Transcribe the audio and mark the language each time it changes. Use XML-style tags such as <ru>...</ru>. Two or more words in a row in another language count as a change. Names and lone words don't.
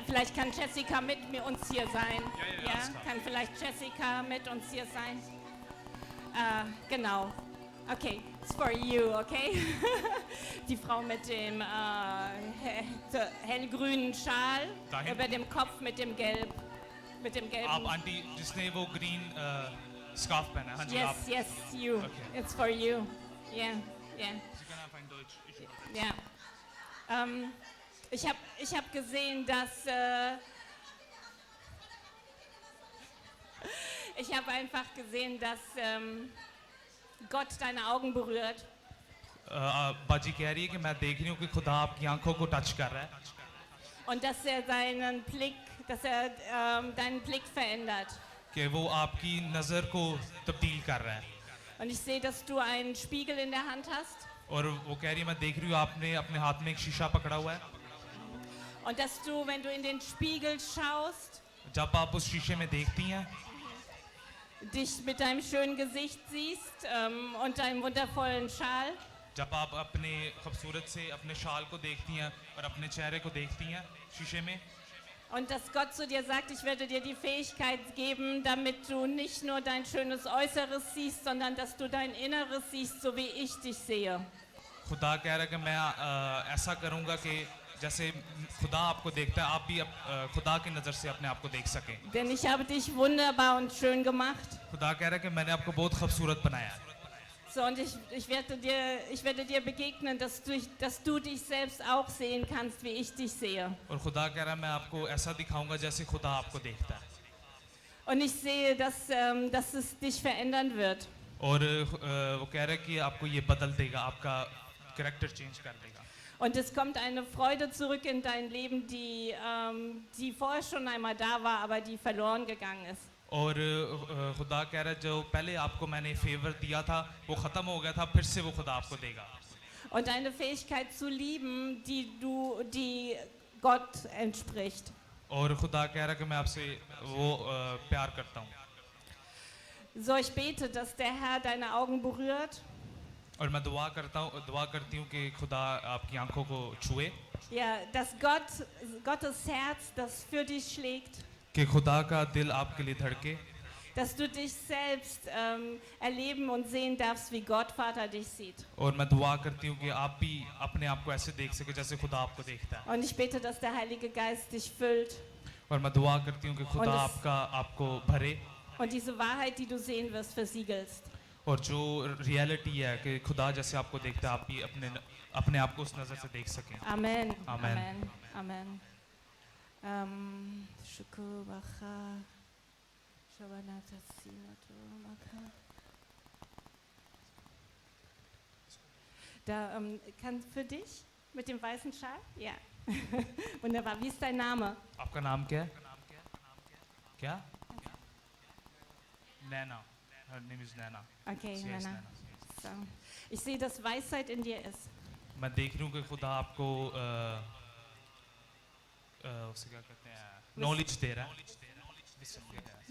<de>Vielleicht kann Jessica mit uns hier sein. Ja, kann vielleicht Jessica mit uns hier sein. Genau.</de> <en>Okay, it's for you, okay?</en> <de>Die Frau mit dem hellgrünen Schal Dahin? über dem Kopf mit dem gelben.</de> <ur>آپ آنٹی جس نے وہ</ur> <en>green scarf</en> <ur>پہنا ہے، ہاں جی آپ</ur> <en>Yes, you. Okay. It's for you. Yeah.</en> <de>Sie können einfach in Deutsch. Ja. Ich hab gesehen, dass ich habe einfach gesehen, dass Gott deine Augen berührt.</de> <ur>باجی کہہ رہی ہے کہ میں دیکھ رہی ہوں کہ خدا آپ کی آنکھوں کو ٹچ کر رہا ہے</ur> <de>Und dass er deinen Blick verändert.</de> <ur>کہ وہ آپ کی نظر کو تبدیل کر رہا ہے</ur> <de>Und ich sehe, dass du einen Spiegel in der Hand hast.</de> <ur>اور وہ کہہ رہی ہے میں دیکھ رہی ہوں آپ نے اپنے ہاتھ میں ایک شیشہ پکڑا ہوا ہے</ur> <de>Und dass du, wenn du in den Spiegel schaust,</de> <ur>جب آپ اس شیشے میں دیکھتی ہیں</ur> <de>dich mit deinem schönen Gesicht siehst und deinem wundervollen Schal.</de> <ur>جب آپ اپنے خوبصورت سے اپنے شال کو دیکھتی ہیں اور اپنے چہرے کو دیکھتی ہیں شیشے میں</ur> <de>Und dass Gott zu dir sagt, ich werde dir die Fähigkeit geben, damit du nicht nur dein schönes Äußeres siehst, sondern dass du dein Inneres siehst, so wie ich dich sehe.</de> <ur>خدا کہہ رہا ہے کہ میں ایسا کروں گا کہ جیسے خدا آپ کو دیکھتا ہے آپ بھی خدا کی نظر سے اپنے آپ کو دیکھ سکیں</ur> <de>Denn ich habe dich wunderbar und schön gemacht.</de> <ur>خدا کہہ رہا ہے کہ میں نے آپ کو بہت خوبصورت بنایا ہے</ur> <de>So, und ich werde dir begegnen, dass du dich selbst auch sehen kannst, wie ich dich sehe.</de> <ur>اور خدا کہہ رہا ہے میں آپ کو ایسا دکھاؤں گا جیسے خدا آپ کو دیکھتا ہے</ur> <de>Und ich sehe, dass es dich verändern wird.</de> <ur>اور وہ کہہ رہا ہے کہ آپ کو یہ بدل دے گا آپ کا</ur> <en>character change</en> <ur>کر دے گا</ur> <de>Und es kommt eine Freude zurück in dein Leben, die vorher schon einmal da war, aber die verloren gegangen ist.</de> <ur>اور خدا کہہ رہا ہے جو پہلے آپ کو میں نے فیور دیا تھا وہ ختم ہو گیا تھا پھر سے وہ خدا آپ کو دے گا</ur> <de>Und eine Fähigkeit zu lieben, die Gott entspricht.</de> <ur>اور خدا کہہ رہا ہے کہ میں آپ سے وہ پیار کرتا ہوں</ur> <de>So, ich bete, dass der Herr deine Augen berührt.</de> <ur>اور میں دعا کرتی ہوں کہ خدا آپ کی آنکھوں کو چھوئے</ur> <de>Ja, dass Gottes Herz, das für dich schlägt,</de> <ur>کہ خدا کا دل آپ کے لیے دھڑکے</ur> <de>dass du dich selbst erleben und sehen darfst, wie Gott Vater dich sieht.</de> <ur>اور میں دعا کرتی ہوں کہ آپ بھی اپنے آپ کو ایسے دیکھ سکے جیسے خدا آپ کو دیکھتا ہے</ur> <de>Und ich bete, dass der Heilige Geist dich füllt</de> <ur>اور میں دعا کرتی ہوں کہ خدا</ur> <de>Und es-</de> <ur>آپ کو بھرے</ur> <de>und diese Wahrheit, die du sehen wirst, versiegelst.</de> <ur>اور جو ریئلٹی ہے کہ خدا جیسے آپ کو دیکھتا ہے آپ بھی اپنے آپ کو اس نظر سے دیکھ سکیں Amen. Amen. Amen. Shukru Bacha. Shabanata Sinato Maka.</ur> <de>Da kann für dich mit dem weißen Schal? Ja. Wunderbar. Wie ist dein Name?</de> <ur>آپ کا نام کیا ہے کیا نینا</ur> <en>her name is Nana Okay, She is Nana. Nana.</en> <de>So. Ich sehe, dass Weisheit in dir ist.</de> <ur>میں دیکھ رہی ہوں کہ خدا آپ کو اسے کیا کہتے ہیں نالج دے رہا ہے</ur>